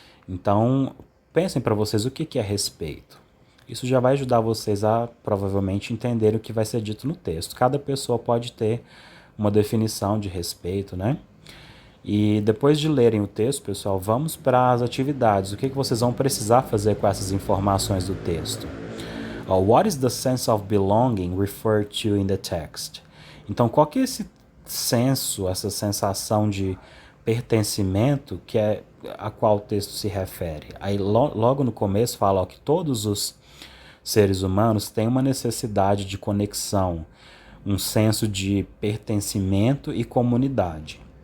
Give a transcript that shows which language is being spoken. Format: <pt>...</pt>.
<pt>Então, pensem para vocês o que é respeito. Isso já vai ajudar vocês a provavelmente entenderem o que vai ser dito no texto. Cada pessoa pode ter uma definição de respeito, né? E depois de lerem o texto, pessoal, vamos para as atividades. O que vocês vão precisar fazer com essas informações do texto?</pt> <en>What is the sense of belonging referred to in the text?</en> <pt>Então, qual que é esse senso, essa sensação de pertencimento que é a qual o texto se refere? Aí logo no começo fala que todos os seres humanos têm uma necessidade de conexão, um senso de pertencimento e comunidade.</pt>